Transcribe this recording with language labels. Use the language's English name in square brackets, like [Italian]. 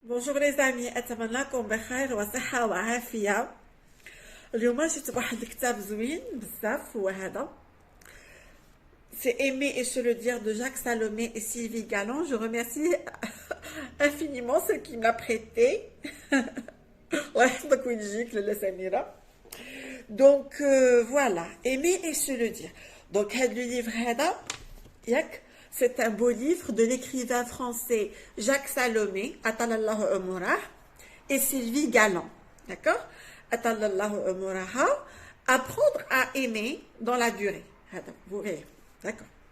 [French] بونجور لي زامي، [Arabic] اتمنى لكم بخير وصحه وعافيه. اليوم جبت واحد الكتاب زوين بزاف، هو هذا [French] C'est Aimer et se le dire [Arabic] de Jacques Salomé et Sylvie Galland. [French] Je remercie infiniment ceux qui me l'a prêté. [Arabic] الله يحفظك ويجيك لاله سميرة. [French] Donc voilà, Aimer et se le dire. Donc [Arabic] هذا [French] le livre [Arabic] هذا ياك [French] c'est un beau livre de l'écrivain français Jacques Salomé, [Arabic] Atalallahu Umurah, [French] et Sylvie Galland. D'accord? [Arabic] Atalallahu Umuraha, [French] apprendre à aimer dans la durée. Vous verrez. D'accord.